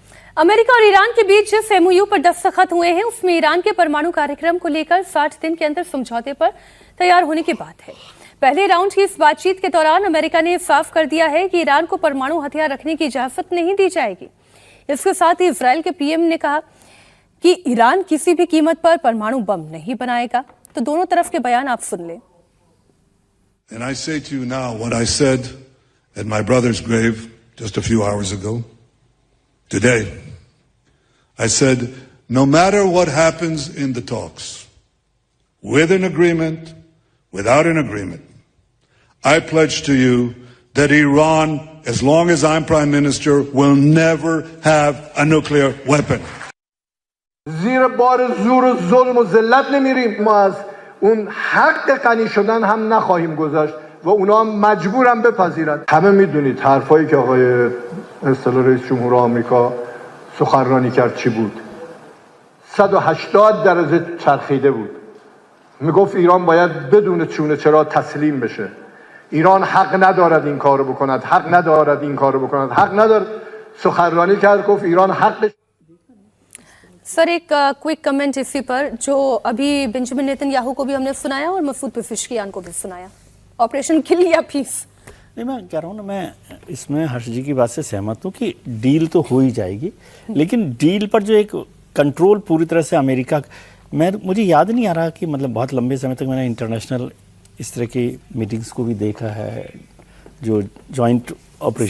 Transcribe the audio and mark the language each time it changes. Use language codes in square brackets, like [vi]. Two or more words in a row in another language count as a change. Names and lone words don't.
[hi] अमेरिका और ईरान के बीच जिस एमओयू पर दस्तखत हुए हैं उसमें ईरान के परमाणु कार्यक्रम को लेकर 60 दिन के अंदर समझौते पर तैयार होने की बात है। पहले राउंड की इस बातचीत के दौरान अमेरिका ने साफ कर दिया है कि ईरान को परमाणु हथियार रखने की इजाजत नहीं दी जाएगी। इसके साथ ही इजरायल के पीएम ने कहा कि ईरान किसी भी कीमत पर परमाणु बम नहीं बनाएगा। तो दोनों तरफ के बयान आप सुन लें। [en] And I say to you now what I said at my brother's grave just a few hours ago. Today, I said, no matter what happens in the talks, with an agreement, without an agreement, I pledge to you that Iran, as long as I'm Prime Minister, will never have a nuclear weapon. [fa] زیر بار زور و ظلم و ذلت نمیریم. ما از اون حق غنی شدن هم نخواهیم گذاشت و اونا هم مجبورن بپذیرن. همه میدونید حرفایی که آقای اصطلاح رئیس جمهور آمریکا سخنرانی کرد چی بود. 180 درجه چرخیده بود. میگفت ایران باید بدون چونه چرا تسلیم بشه. ایران حق ندارد این کارو بکند، حق ندارد این کارو بکند، حق ندارد. سخنرانی کرد گفت ایران حقش. [hi] सर एक [en] quick comment [hi] इसी पर, जो अभी बेंजामिन नेतन्याहू को भी हमने सुनाया और मसूद पेज़ेश्कियान को भी सुनाया, [en] operation kill [hi] या पीस। नहीं, मैं कह रहा हूँ ना, मैं इसमें हर्ष जी की बात से सहमत हूँ कि डील तो हो ही जाएगी, लेकिन डील पर जो एक कंट्रोल पूरी तरह से अमेरिका, मुझे याद नहीं आ रहा कि मतलब बहुत लंबे समय तक मैंने इंटरनेशनल इस तरह की मीटिंग्स को भी देखा है, जो [en] joint operation.